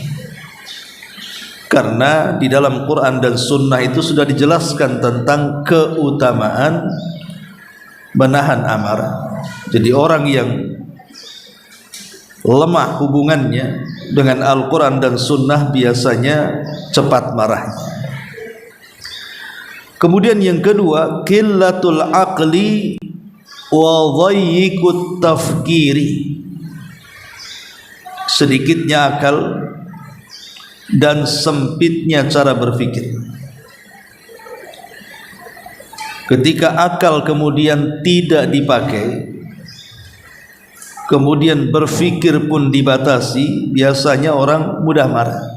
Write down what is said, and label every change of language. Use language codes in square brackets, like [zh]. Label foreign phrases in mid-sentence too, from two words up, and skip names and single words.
[id] Karena di dalam Quran dan Sunnah itu sudah dijelaskan tentang keutamaan menahan amarah. Jadi orang yang lemah hubungannya dengan Al-Quran dan Sunnah biasanya cepat marahnya. Kemudian yang kedua, [ar] قلة العقل وضيق التفكير, [id] sedikitnya akal dan sempitnya cara berfikir. Ketika akal kemudian tidak dipakai, kemudian berfikir pun dibatasi, biasanya orang mudah marah.